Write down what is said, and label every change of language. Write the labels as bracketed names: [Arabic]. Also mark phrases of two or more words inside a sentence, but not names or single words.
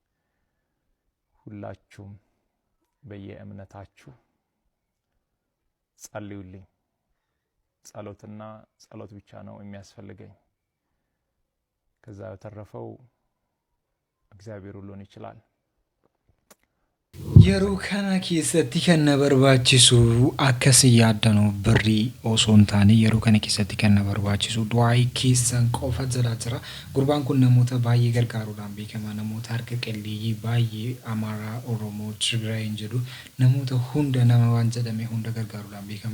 [Amharic] ሁላችሁም በየእምነታችሁ ጸልዩልኝ። ጸሎትና ጸሎት ብቻ ነው የሚያስፈልገኝ። ከዛ የተረፈው እግዚአብሔር ሁሉን ይችላል። [Oromo] Yeroo kana keessatti kan na barbaachisu akkas yaaddanuu birrii osoo hin taane yeroo kana keessatti kan na barbaachisu du'aa keessan qofa jala jira. Gurbaan kun namoota baay'ee gargaaruudhaan beekama. Namoota harka qalleeyyii baay'ee Amaaraa, Oromoo, Tigraay hin jedhu namoota hunda nama waan jedhame hunda gargaaruudhaan beekama.